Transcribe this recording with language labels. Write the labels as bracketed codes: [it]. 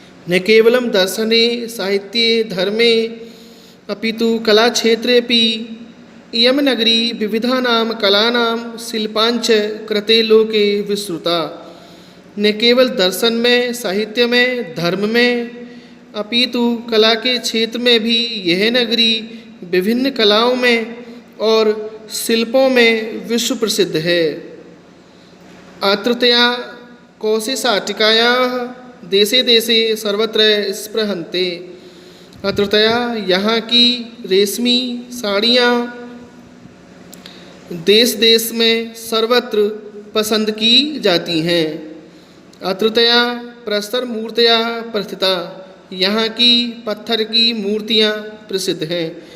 [sa] न केवलं दर्शने साहित्ये धर्मे अपितु कला क्षेत्रेपि इयं नगरी विविधानां कलानां शिल्पांच कृते लोके विस्तृता। [hi] न केवल दर्शन में, साहित्य में, धर्म में, अपितु कला के क्षेत्र में भी यह नगरी विभिन्न कलाओं में और शिल्पों में विश्व प्रसिद्ध है। [sa] अत्रत्या कौशेशाटिकायाः देशे देशे सर्वत्र स्पृहन्ते। [hi] अत्रत्या यहाँ की रेशमी साड़ियाँ देश देश में सर्वत्र पसंद की जाती हैं। [sa] अत्रत्या प्रस्तर मूर्तियाँ प्रस्थिता। [hi] यहाँ की पत्थर की मूर्तियाँ प्रसिद्ध हैं।